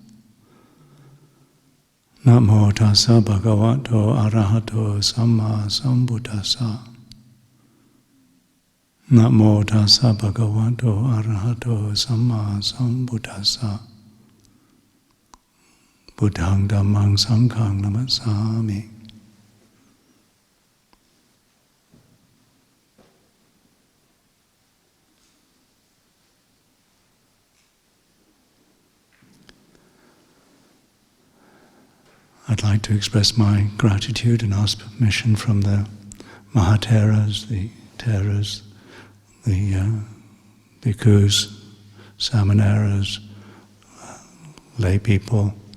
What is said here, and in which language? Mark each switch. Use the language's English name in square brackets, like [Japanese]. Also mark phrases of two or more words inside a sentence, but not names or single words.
[Pali] Namo tassa bhagavato arahato samma sambuddhassa. Namo tassa bhagavato arahato samma sambuddhassa. Buddhang dhammang sanghang namassami. [English] I'd like to express my gratitude and ask permission from the Mahatheras, the Theras, the bhikkhus, samaneras, lay people,